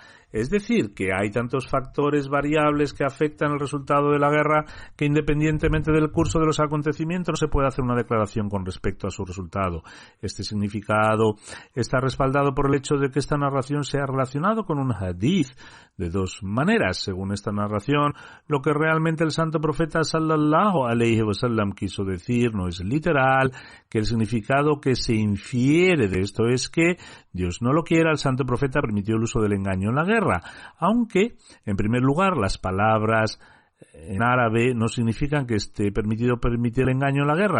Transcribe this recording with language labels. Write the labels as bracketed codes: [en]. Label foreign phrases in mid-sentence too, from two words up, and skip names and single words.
[es] Es decir, que hay tantos factores variables que afectan el resultado de la guerra que independientemente del curso de los acontecimientos no se puede hacer una declaración con respecto a su resultado. Este significado está respaldado por el hecho de que esta narración se ha relacionado con un hadith de dos maneras. Según esta narración, lo que realmente el santo profeta [ar] صلى الله عليه وسلم [es] quiso decir no es literal, que el significado que se infiere de esto es que Dios no lo quiera, el santo profeta permitió el uso del engaño en la guerra, aunque, en primer lugar, las palabras en árabe no significan que esté permitido permitir el engaño en la guerra.